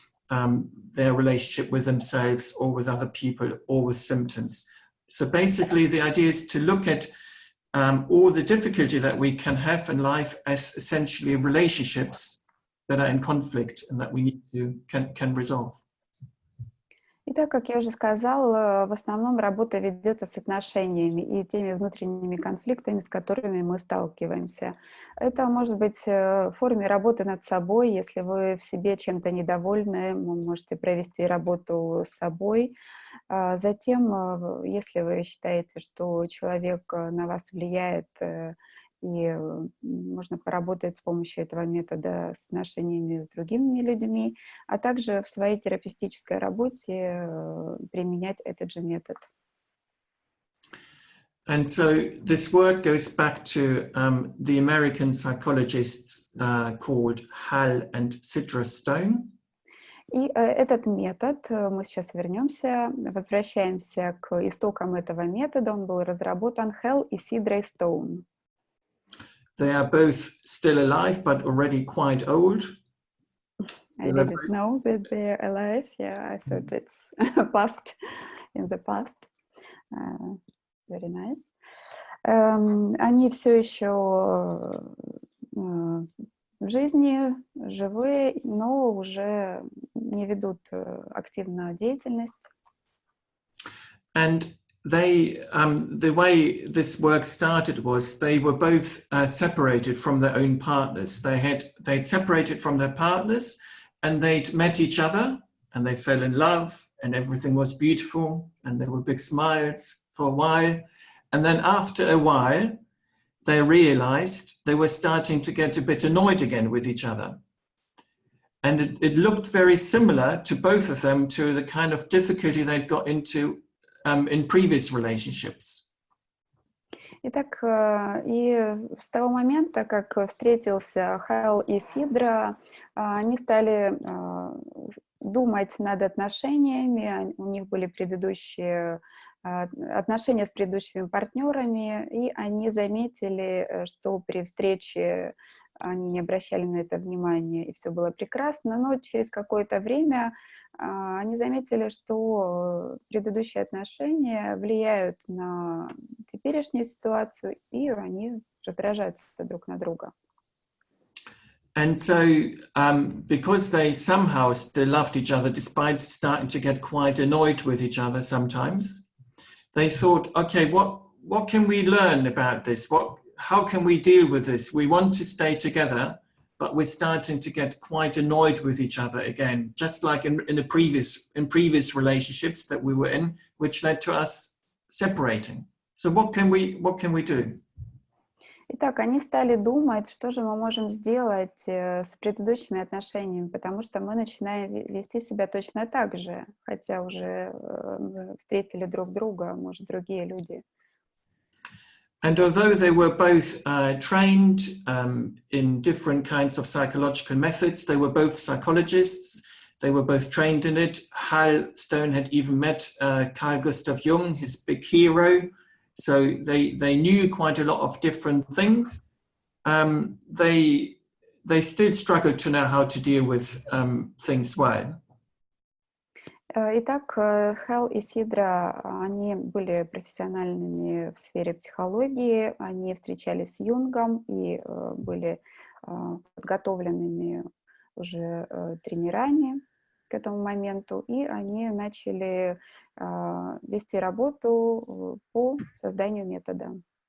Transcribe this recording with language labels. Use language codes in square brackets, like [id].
[en] their relationship with themselves or with other people or with symptoms. So basically the idea is to look at all the difficulty that we can have in life as essentially relationships that are in conflict and that we need to can resolve. [ru] Итак, как я уже сказала, в основном работа ведется с отношениями и теми внутренними конфликтами, с которыми мы сталкиваемся. Это может быть в форме работы над собой. Если вы в себе чем-то недовольны, вы можете провести работу с собой. Затем, если вы считаете, что человек на вас влияет, и можно поработать с помощью этого метода с отношениями с другими людьми, а также в своей терапевтической работе применять этот же метод. [en] And so this work goes back to the American psychologists called Hall and Sidra Stone. [ru] И этот метод, мы сейчас возвращаемся к истокам этого метода, он был разработан Hall и Сидрой Стоун. [en] They are both still alive, but already quite old. I didn't know that they're alive. Yeah, I thought it's past, in the past. Very nice. [ru] Они все еще в жизни, живые, но уже не ведут активную деятельность. [en] And they, the way this work started was they were both separated from their own partners. They'd separated from their partners and they'd met each other and they fell in love and everything was beautiful and there were big smiles for a while. And then after a while, they realized they were starting to get a bit annoyed again with each other. And it looked very similar to both of them to the kind of difficulty they'd got into in previous relationships. [ru] Итак, и с того момента, как встретился Хэл и Сидра, они стали думать над отношениями, у них были предыдущие отношения с предыдущими партнерами, и они заметили, что при встрече они не обращали на это внимания, и все было прекрасно, но через какое-то время они заметили, что предыдущие отношения влияют на теперешнюю ситуацию, и они раздражаются друг на друга. [en] And so, because they somehow still loved each other, despite starting to get quite annoyed with each other sometimes, they thought, okay, what can we learn about this? How can we deal with this? We want to stay together, but we're starting to get quite annoyed with each other again, just like in previous relationships that we were in, which led to us separating. So what can we do? [ru] Итак, они стали думать, что же мы можем сделать с предыдущими отношениями, потому что мы начинаем вести себя точно так же, хотя уже встретили друг друга, может, другие люди. [en] And although they were both trained in different kinds of psychological methods, they were both psychologists, they were both trained in it. Hal Stone had even met Carl Gustav Jung, his big hero, so they knew quite a lot of different things. They still struggled to know how to deal with things well. [ru] Итак, Хэл и Сидра, они были профессиональными в сфере психологии, они встречались с Юнгом и были подготовленными уже тренерами к этому моменту, и они начали вести работу по созданию метода.